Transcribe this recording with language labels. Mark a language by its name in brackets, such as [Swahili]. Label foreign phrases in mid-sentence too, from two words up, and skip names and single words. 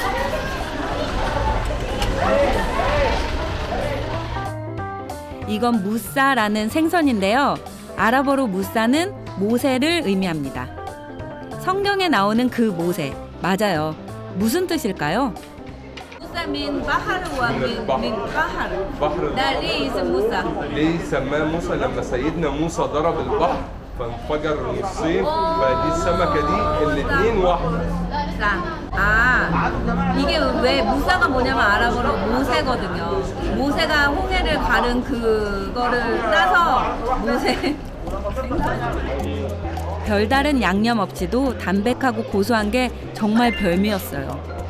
[Korean] 이건 무사라는 생선인데요. 아랍어로 무사는 모세를 의미합니다. 성경에 나오는 그 모세, 맞아요. 무슨 뜻일까요? [Arabic] موسى من بحر ومن بحر ده ليه اسم موسى؟ ليه سماه موسى لما سيدنا موسى ضرب البحر فانفجر نصين فدي السمكه دي الاثنين واحده. [Korean] 이게 왜 무사가 뭐냐면 아랍어로 모세거든요. 모세가 홍해를 가른 그거를 따서 모세. 별다른 양념 없이도 담백하고 고소한 게 정말 별미였어요.